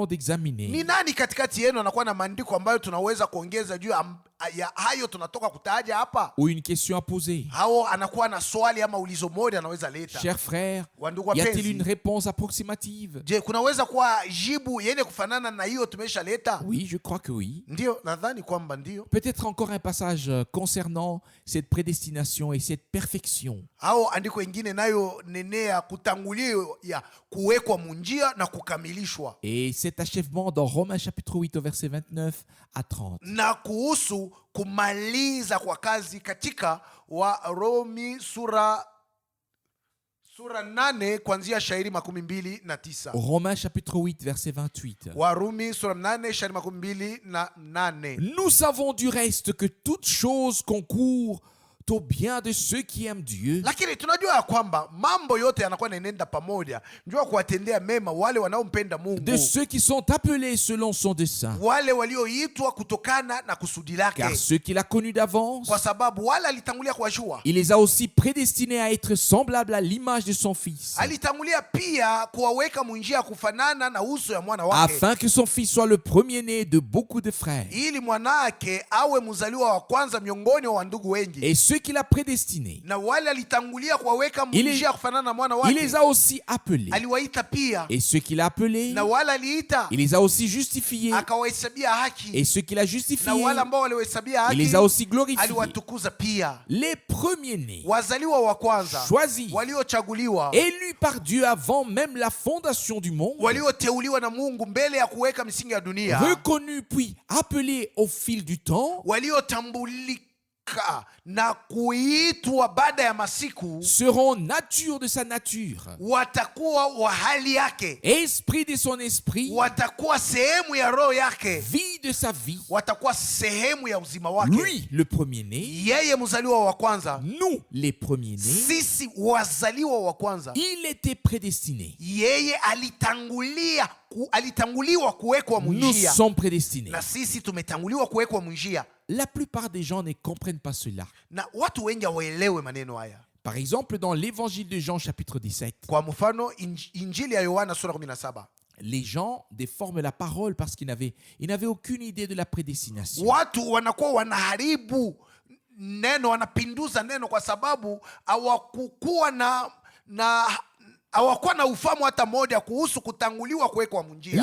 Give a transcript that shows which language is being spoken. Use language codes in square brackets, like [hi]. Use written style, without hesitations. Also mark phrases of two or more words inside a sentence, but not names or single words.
[sw] Ni [fr] d'examiner? [sw] nani katikati yenu anakuwa na maandiko ambayo tunaweza kuongeza juu ya hayo tunatoka kutaja hapa? [fr] Ou une question à poser? [sw] Hao anakuwa na swali ama ulizo moja anaweza leta. [fr] Chers frères, [sw] Wandugu [fr] y a-t-il [sw] wapenzi, [fr] une réponse approximative? [sw] je, kunaweza kuwa jibu yenye kufanana na hiyo tumeshaleta? [fr] Oui, je crois que oui. [sw] Ndio, nadhani kwamba ndio. [fr] Peut-être encore un passage concernant cette prédestination et cette perfection. [sw] Au andiko ingine nayo nenea kutangulia ya kuwekwa munjia na kukamilishwa, [fr] Et cet achèvement dans Romains chapitre 8 au verset 29 à 30. [sw] na kuhusu kumaliza kwa kazi katika Warumi sura 8 kuanzia shairi 29. [fr] Romains chapitre 8 verset 28. [sw] Warumi sura 8 shairi 28. [fr] Nous savons du reste que toute chose concourt au bien de ceux qui aiment Dieu, [sw] Lakini tunajua ya kwamba mambo yote yanakuwa yanaenda pamoja, njua kuwatendea mema wale wanaompenda Mungu, [fr] de ceux qui sont appelés selon son dessein. [sw] wale walioitwa kutokana na kusudi lake. [fr] Car ceux qu'il a connus d'avance, [sw] Kwa sababu wale alitangulia kuwajua, [fr] il les a aussi prédestinés à être semblables à l'image de son Fils, [sw] alitangulia pia kuwaweka munjia ya kufanana na uso ya mwana wake, [fr] afin que son Fils soit le premier-né de beaucoup de frères. [sw] ili mwanake awe mzaliwa wa kwanza miongoni wa ndugu wengi. [fr] Et ceux qu'il a prédestinés, [sw] Na wale alitangulia kuwaweka [fr] Il [sw] munjia ya kufanana na mwana [fr] il les [sw] wake, [fr] a aussi appelés. [sw] aliwaita pia. [fr] Et ceux qu'il a appelés, [sw] Na wale aliita, [fr] il les a aussi justifiés. [sw] akawahesabia haki. [fr] Et ceux qu'il a [sw] Na [fr] justifiés, [sw] wale ambao waliwahesabia [fr] il les [sw] haki, [fr] a aussi glorifiés. [sw] aliwatukuza pia. [fr] Les premiers-nés, [sw] Wazaliwa wa kwanza, [fr] choisis, [sw] waliochaguliwa, [fr] élus par Dieu avant même la fondation du monde, [sw] walioteuliwa na Mungu mbele ya kuweka misingi ya dunia, [fr] reconnus puis appelés au fil du temps, [sw] waliotambulika na kuitwa baada ya masiku, [fr] seront nature de sa nature, [sw] watakuwa wa hali yake, [fr] esprit de son esprit, [sw] watakuwa sehemu ya roho yake, [fr] vie de sa vie. [sw] watakuwa sehemu ya uzima wake. [fr] Lui, le premier-né, [sw] Yeye mzaliwa wa kwanza, [fr] nous, les premiers-nés, [sw] sisi wazaliwa wa kwanza, [fr] il était prédestiné. [sw] yeye alitanguliwa kuwekwa [fr] Nous [sw] munjia, [fr] sommes prédestinés. [sw] na sisi tumetanguliwa kuwekwa munjia. [fr] La plupart des gens ne comprennent pas cela. [sw] Na watu wengi hawaelewe maneno haya. [fr] Par exemple, dans l'évangile de Jean chapitre 17, [sw] Kwa mfano injili ya Yohana sura 17, [fr] les gens déforment la parole parce qu'ils n'avaient aucune idée de la prédestination. [sw] watu wanakuwa wanaharibu neno, wanapinduza neno kwa sababu hawakuwa hawakuwa na ufahamu hata moja kuhusu kutanguliwa kuwekwa munjia.